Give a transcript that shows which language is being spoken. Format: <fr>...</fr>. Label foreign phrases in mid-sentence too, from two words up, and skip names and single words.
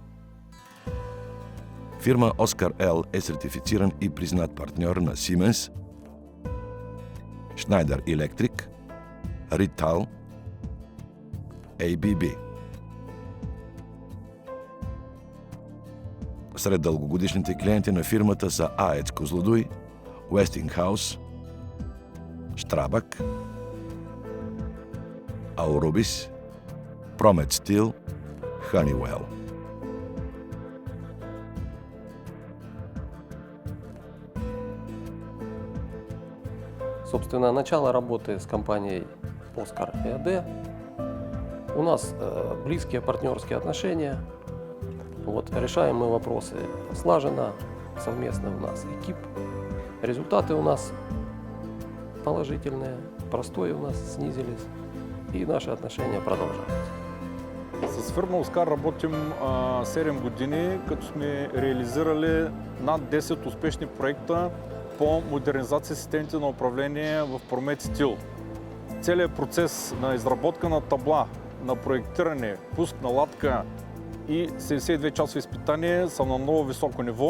<bg>Фирма Оскар Ел е сертифициран и признат партньор на Siemens, Schneider Electric, Rittal, ABB. Сред дългогодишните клиенти на фирмата са АЕЦ Козлодуй, Westinghouse, Strabag, Aurubis, Promet Steel, Honeywell.</bg> <ru>Собственно, начало работы с компанией Оскар ЭАД. У нас близкие партнерские отношения. Решаем мы вопросы слаженно, совместно у нас экип. Результаты у нас положительные, простои у нас снизились, и наши отношения продолжаются.</ru> <bg>С фирма Оскар работим 7 години, като сме реализирали над 10 успешни проекта по модернизация системите на управление в Promet Steel. Целият процес на изработка на табла, на проектиране, пуск, наладка и 72 часови изпитания са на много високо ниво.</bg>